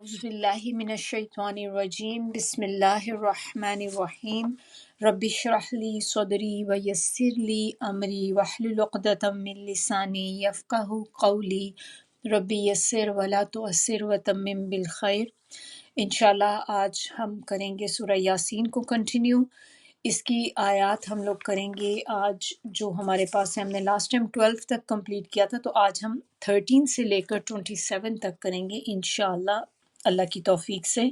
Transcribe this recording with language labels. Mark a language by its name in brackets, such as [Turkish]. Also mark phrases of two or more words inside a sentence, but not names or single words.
[Arabic] بسم الله من الشيطان الرجيم بسم الله الرحمن الرحيم رب اشرح لي صدري ويسر لي أمري واحلل عقدة من لساني يفقهوا قولي رب يسر ولا تعسر وتمم بالخير. [Hindi] इंशाल्लाह आज हम करेंगे सूरह यासीन को कंटिन्यू। इसकी आयत हम लोग करेंगे आज जो हमारे पास है। हमने [English] last time [Hindi] 12 तक कंप्लीट किया था, तो आज हम 13 से लेकर 27 तक करेंगे इंशाल्लाह, अल्लाह की तौफीक से।